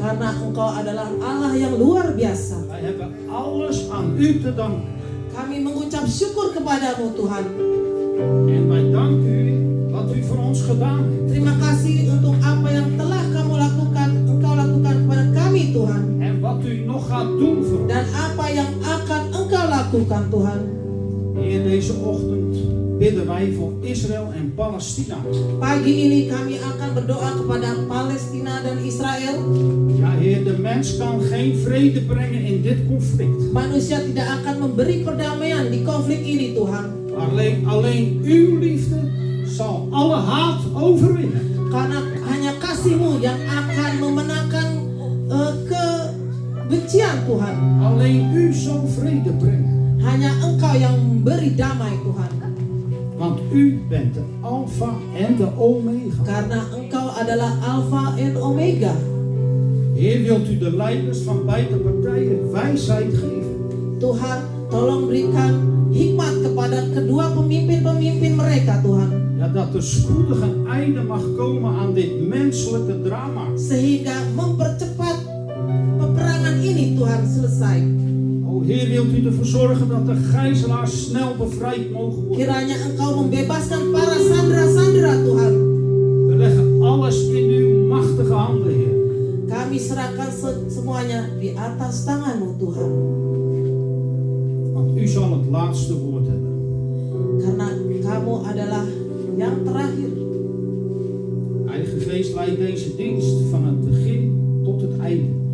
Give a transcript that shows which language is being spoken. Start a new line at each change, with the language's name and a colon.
Indonesian: Karena Engkau adalah Allah yang luar biasa.
Dutch: Wij hebben alles aan u te danken.
Indonesian: Kami mengucap syukur kepadamu Tuhan.
Dutch: En wij danken u wat u voor ons gedaan hebt.
Indonesian: Terima kasih untuk apa yang telah Engkau lakukan kepada kami Tuhan.
Dutch: En wat u nog gaat doen voor ons.
Indonesian: Dan apa yang akan Engkau lakukan Tuhan.
Dutch: Heer, deze ochtend bidden wij voor Israël en Palestina.
Indonesian: Pagi ini kami akan berdoa kepada Palestina dan Israel.
Dutch: Ja, Heer, de mens kan geen vrede brengen in dit conflict.
Indonesian: Manusia tidak akan memberi perdamaian di konflik ini Tuhan.
Dutch: Alleen uw liefde zal alle haat overwinnen.
Indonesian: Karena hanya kasih-Mu yang akan memenangkan kebencian Tuhan.
Dutch: Alleen u zal vrede brengen.
Indonesian: Hanya Engkau yang memberi damai Tuhan.
Dutch: Want u bent de Alpha en de Omega.
Indonesian: Karena Engkau adalah Alfa en Omega.
Dutch: Heer, wilt u de leiders van beide partijen wijsheid geven?
Indonesian: Tuhan, tolong berikan hikmat kepada kedua pemimpin-pemimpin mereka Tuhan.
Dutch: Ja, dat er spoedig een einde mag komen aan dit menselijke drama.
Indonesian: Sehingga mempercepat peperangan ini Tuhan selesai.
Dutch: O Heer, wilt u ervoor zorgen dat de gijzelaars snel bevrijd mogen worden?
Indonesian: Kiranya Engkau membebaskan para sandera-sandera Tuhan.
Dutch: We leggen alles in uw machtige handen, Heer.
Indonesian: Kami serahkan semuanya di atas tangan-Mu Tuhan.
Dutch: Want u zal het laatste woord hebben.
Indonesian: Karena Kamu adalah yang terakhir.
Dutch: Heilige Geest, leidt deze dienst van het begin tot het einde.